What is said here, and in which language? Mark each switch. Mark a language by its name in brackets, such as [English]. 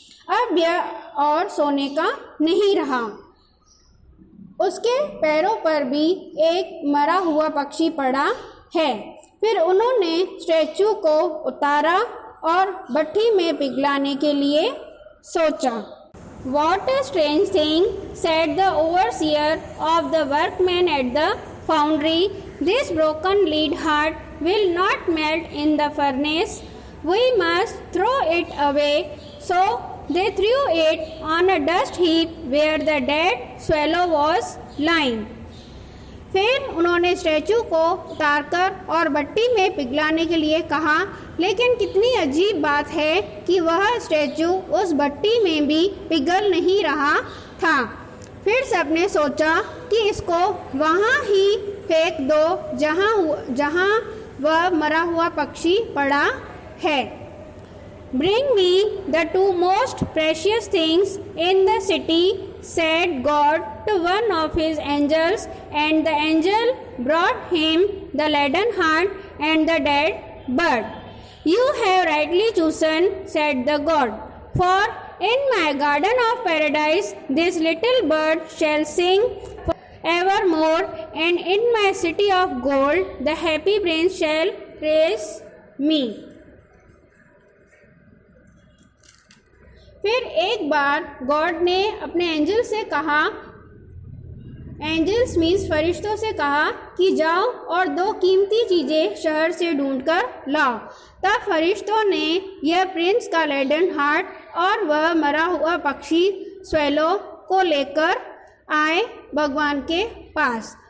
[Hindi] अब यह और सोने का नहीं रहा। उसके पैरों पर भी एक मरा हुआ पक्षी पड़ा है। फिर उन्होंने स्टैचू को उतारा और भट्ठी में पिघलाने के लिए सोचा। [English] "What a strange thing," said the overseer of the workmen at the foundry. "This broken lead heart will not melt in the furnace. We must throw it away." So they threw it on a dust heap where the dead swallow was lying. [Hindi] फिर उन्होंने statue को उतारकर और भट्टी में पिघलाने के लिए कहा, लेकिन कितनी अजीब बात है कि वह स्टैचू उस भट्टी में भी पिघल नहीं रहा था। फिर सबने सोचा कि इसको वहाँ ही फेंक दो जहाँ वह मरा हुआ पक्षी पड़ा है। [English] "Bring me the two most precious things in the city," said God to one of his angels, and the angel brought him the leaden heart and the dead bird. "You have rightly chosen," said the God, "for in my garden of paradise this little bird shall sing evermore, and in my city of gold the happy prince shall praise me." [Hindi] फिर एक बार God ने अपने angel से कहा, angels means फरिश्तों से कहा कि जाओ और दो कीमती चीज़ें शहर से ढूंढकर लाओ। तब फरिश्तों ने यह प्रिंस का लेडन हार्ट और वह मरा हुआ पक्षी स्वेलो को लेकर आए भगवान के पास।